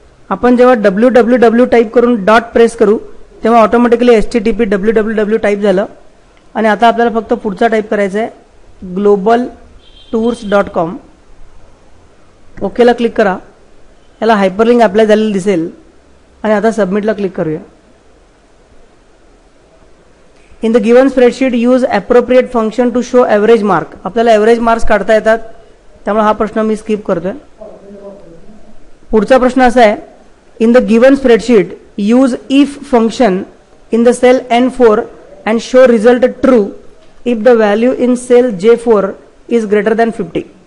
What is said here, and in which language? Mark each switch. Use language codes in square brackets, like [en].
[mr] आपण जेव्हा www type करून डॉट प्रेस करू तेव्हा ऑटोमॅटिकली HTTP www टाईप झालं आणि आता आपल्याला फक्त पुढचा टाईप करायचा आहे globaltours.com. ओकेला क्लिक करा, याला हायपरलिंक अप्लाय झालेलं दिसेल आणि आता सबमिटला क्लिक करूया. [en] In the given spreadsheet use appropriate function to show average mark. [mr] आपल्याला एव्हरेज मार्क्स काढता येतात, त्यामुळे हा प्रश्न मी स्किप करतोय. पुढचा प्रश्न असा आहे in the given spreadsheet use if function in the sale N4 and show result true if the value in sale J4 is greater than 50.